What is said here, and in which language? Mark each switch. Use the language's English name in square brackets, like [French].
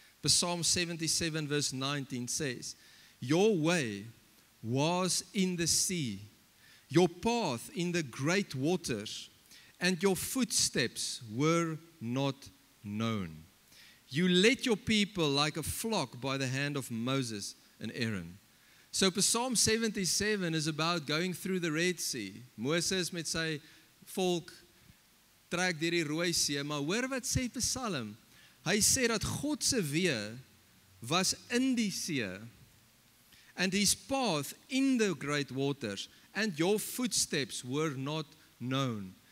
[English] Psalm 77 verse 19 says, your way was in the sea, your path in the great waters, and your footsteps were not known. You led your people like a flock by the hand of Moses and Aaron. So Psalm 77 is about going through the Red Sea. [Afrikaans] Moses met sy volk trek deur die Rooi See, maar hoor wat sê Psalm? Hy sê dat God se weë was in die see [English] and His path in the great waters and your footsteps were not known.